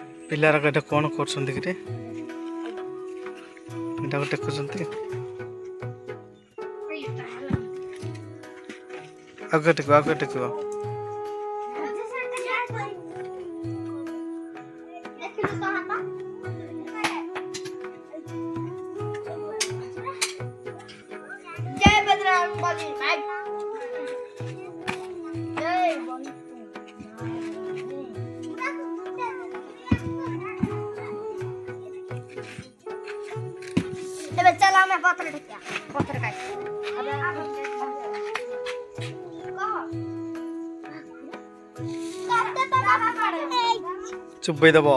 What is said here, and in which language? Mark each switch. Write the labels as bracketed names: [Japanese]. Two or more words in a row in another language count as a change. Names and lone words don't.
[Odia] ପିଲାର ଏଇଟା କ'ଣ କରୁଛନ୍ତି କିରେ? ଏଇଟାକୁ ଟେକୁଛନ୍ତି। ଆଗ ଟେକିବ ଆଗ ଟେକିବ। [Hindi] जय बजरंगबली भाई जय [Odia] ଏବେ ଚାଲ ଆମେ ପତ୍ର ଢେକିଆ ପତ୍ର କାଟ ଏବେ ଚୁପେଇ ଦେବ।